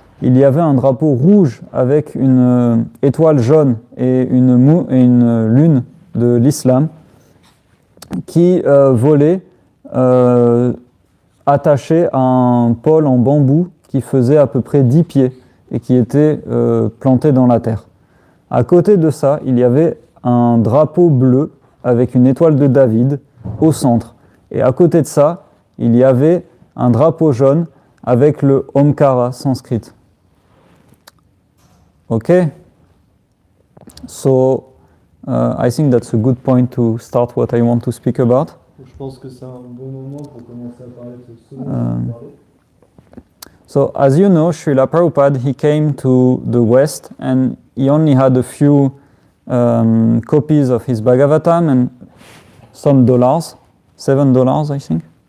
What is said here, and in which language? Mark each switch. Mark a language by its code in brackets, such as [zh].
[fr] Il y avait un drapeau rouge avec une étoile jaune et une lune de l'islam qui volait attaché à un pôle en bambou qui faisait à peu près 10 pieds et qui était planté dans la terre. À côté de ça, il y avait un drapeau bleu avec une étoile de David au centre. Et à côté de ça, il y avait un drapeau jaune avec le Omkara sanskrit. [en] Okay, so I think that's a good point to start what I want to speak about. [fr] Je pense que c'est un bon moment pour commencer à parler de ce dont on va parler. [en] So as you know, Srila Prabhupada, he came to the West and he only had a few copies of his Bhagavatam and some dollars, $7 I think.